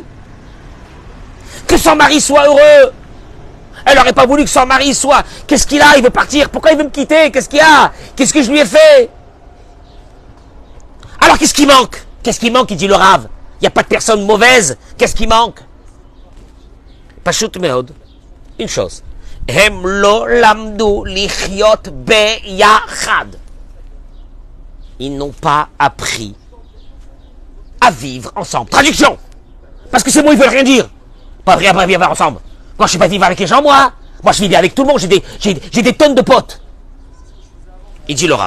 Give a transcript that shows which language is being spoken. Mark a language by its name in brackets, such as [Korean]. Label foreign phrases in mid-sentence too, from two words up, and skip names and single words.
[French] Que son mari soit heureux. Elle n'aurait pas voulu que son mari soit... Qu'est-ce qu'il a? Il veut partir. Pourquoi il veut me quitter? Qu'est-ce qu'il y a? Qu'est-ce que je lui ai fait? Alors qu'est-ce qui manque? Qu'est-ce qui manque? Il dit le Rav. Il n'y a pas de personne mauvaise. Qu'est-ce qui manque? [Hebrew] פשוט מאוד. [French] Une chose. [Hebrew] הם לא למדו לחיות ביחד. [French] Ils n'ont pas appris à vivre ensemble. Traduction. Parce que ces mots, ils veulent rien dire. Pas vivre ensemble. Moi, je ne sais pas vivre avec les gens, moi. Moi, je vis bien avec tout le monde. J'ai des tonnes de potes. Il dit le Rav.